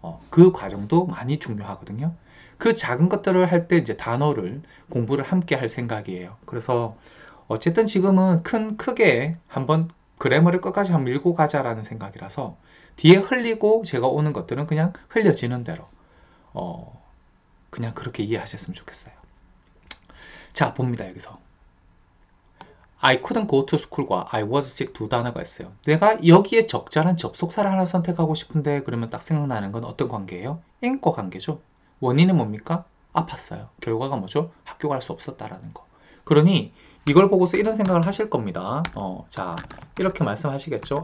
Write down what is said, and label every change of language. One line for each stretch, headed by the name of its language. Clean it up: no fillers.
Korean: 그 과정도 많이 중요하거든요. 그 작은 것들을 할 때 이제 단어를 공부를 함께 할 생각이에요. 그래서 어쨌든 지금은 크게 한번 그래머를 끝까지 한번 밀고 가자라는 생각이라서 뒤에 흘리고 제가 오는 것들은 그냥 흘려지는 대로 그냥 그렇게 이해하셨으면 좋겠어요. 자, 봅니다. 여기서
English: I couldn't go to school과 I was sick
Korean: 두 단어가 있어요. 내가 여기에 적절한 접속사를 하나 선택하고 싶은데 그러면 딱 생각나는 건 어떤 관계예요? 인과 관계죠. 원인은 뭡니까? 아팠어요. 결과가 뭐죠? 학교 갈 수 없었다라는 거. 그러니 이걸 보고서 이런 생각을 하실 겁니다. 자, 이렇게 말씀하시겠죠?